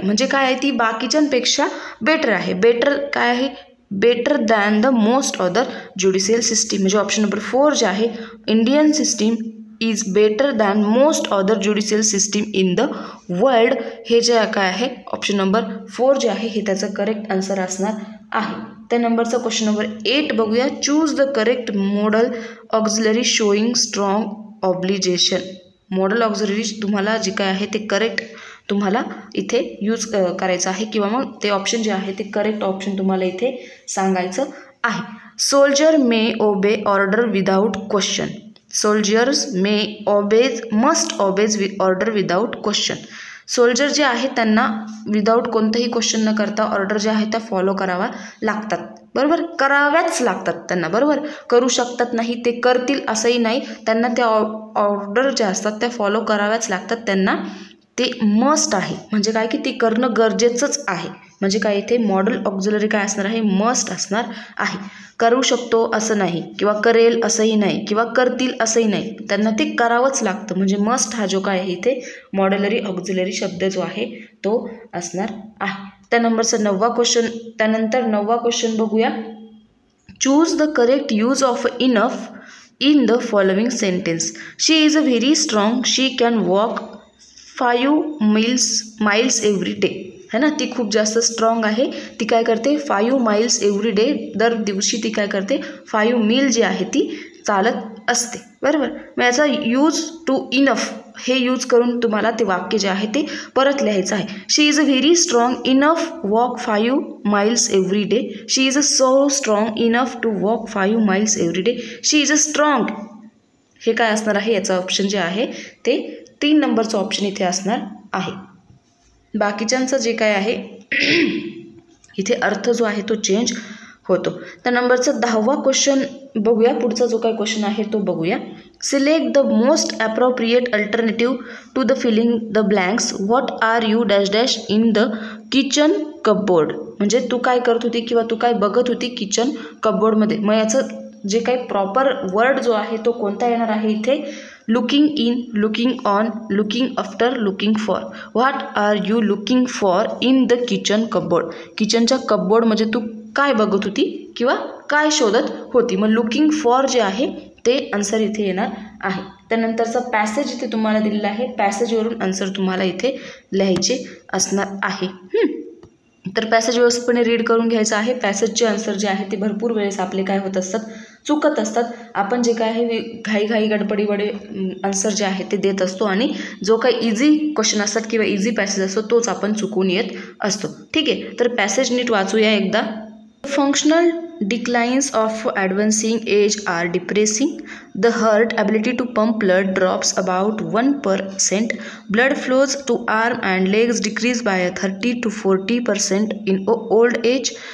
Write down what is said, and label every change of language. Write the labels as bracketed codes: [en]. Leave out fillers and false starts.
[mr] म्हणजे काय आहे, ती बाकीच्यांपेक्षा बेटर आहे. बेटर काय आहे, [en] Better than the most other judicial system. [mr] म्हणजे ऑप्शन नंबर 4 जे आहे, [en] Indian system is better than most other judicial system in the world, [mr] हे जे काय आहे ऑप्शन नंबर 4 जे आहे हे त्याचं करेक्ट आन्सर असणार आहे. त्या नंबरचा क्वेश्चन नंबर 8 बघूया. [en] Choose the correct modal auxiliary showing strong obligation. [mr] Modal auxiliary तुम्हाला जे काय आहे ते करेक्ट तुम्हाला इथे यूज करायचं आहे किंवा मग ते ऑप्शन जे आहे ते करेक्ट ऑप्शन तुम्हाला इथे सांगायचं आहे. [en] Soldier may obey order without question. Soldiers must obeys order without question. [mr] Soldier जे आहे त्यांना विदाऊट कोणतंही क्वेश्चन न करता ऑर्डर जे आहे त्या फॉलो करावा लागतात, बरोबर. कराव्याच लागतात त्यांना, बरोबर. करू शकतात नाही, ते करतील असंही नाही. त्यांना त्या ऑर्डर ज्या असतात त्या फॉलो कराव्याच लागतात. त्यांना ते मस्ट आहे. म्हणजे काय की ते करणं गरजेचंच आहे. म्हणजे काय इथे मॉडल ऑक्झिलरी काय असणार आहे, मस्ट असणार आहे. करू शकतो असं नाही किंवा करेल असंही नाही किंवा करतील असंही नाही, त्यांना ते करावंच लागतं. म्हणजे मस्ट हा जो काय आहे इथे मॉड्युलरी ऑक्झिलरी शब्द जो आहे तो असणार आहे. त्या नंबरचा 9वा क्वेश्चन. त्यानंतर 9वा क्वेश्चन बघूया. [en] Choose the correct use of enough in the following sentence. She is a very strong. She can walk 5 miles every day. [mr] है ना, ती खूप जास्त स्ट्रॉंग आहे. ती काय करते, [en] 5 miles every day, [mr] दर दिवशी ती काय करते 5 मील जी आहे ती चालत असते, बरोबर. मग याचा यूज टू इनफ हे यूज करून तुम्हाला ते वाक्य जे आहे ते परत लिहायचं आहे. [en] She is a very strong enough walk 5 miles every day. She is a so strong enough to walk 5 miles every day. She is a strong, [mr] हे काय असणार आहे, याचं ऑप्शन जे आहे ते 3 नंबरचं ऑप्शन इथे असणार आहे. बाकीच्यांचं जे काय आहे इथे अर्थ जो आहे तो चेंज होतो. त्या नंबरचा 10वा क्वेश्चन बघूया. पुढचा जो काय क्वेश्चन आहे तो बघूया. [en] Select the most appropriate alternative to the filling the blanks. What are you dash dash in the kitchen cupboard. [mr] म्हणजे तू काय करत होती किंवा तू काय बघत होती किचन कपबोर्डमध्ये. मग याचं जे काही प्रॉपर वर्ड जो आहे तो कोणता येणार आहे इथे, [en] Looking in, looking on, looking after, looking for. What are you looking for in the kitchen cupboard. [mr] किचनच्या cupboard म्हणजे तू काय बघत होती किंवा काय शोधत होती. मग लुकिंग फॉर जे आहे ते आन्सर इथे येणार आहे. त्यानंतरचा पॅसेज इथे तुम्हाला दिलेला आहे. पॅसेजवरून आन्सर तुम्हाला इथे लिहायचे असणार आहे. तर पॅसेज व्यवस्थितपणे रीड करून घ्यायचं आहे. पॅसेजचे आन्सर जे आहे ते भरपूर वेळेस आपले काय होत असतात, चुकत असतात. आपण जे काय आहे घाई गडबडीमध्ये आन्सर जे आहे ते देत असतो आणि जो काही इझी क्वेश्चन असतात किंवा इझी पॅसेज असतो तोच आपण चुकून येत असतो. ठीक आहे, तर पॅसेज नीट वाचूया एकदा. [en] Functional declines of advancing age are depressing. The heart ability to pump blood drops about 1%. Blood flows to arm and legs decrease by 30 to 40% in old age.